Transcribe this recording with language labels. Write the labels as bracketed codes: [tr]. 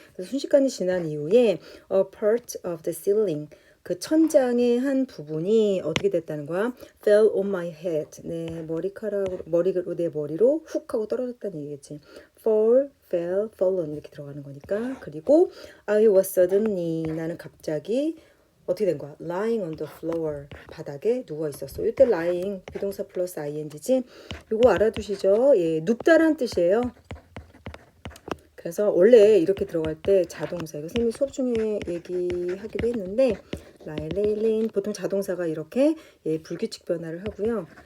[ko] 그래서 순식간이 지난 이후에 [en] a part of the ceiling [ko] 그 천장의 한 부분이 어떻게 됐다는 거야? [en] fell on my head. [ko] 내 머리로 내 머리로 훅 하고 떨어졌다는 얘기겠지. [en] fall, fell, fallen [ko] 이렇게 들어가는 거니까. 그리고 [en] I was suddenly [ko] 나는 갑자기 어떻게 된 거야? [en] lying on the floor [ko] 바닥에 누워 있었어. 이때 lying 비동사 플러스 ing지. 이거 알아두시죠? 예, 눕다란 뜻이에요. 그래서 원래 이렇게 들어갈 때 자동사 이거 선생님이 수업 중에 얘기하기도 했는데 라일레일린 보통 자동사가 이렇게 불규칙 변화를 하고요.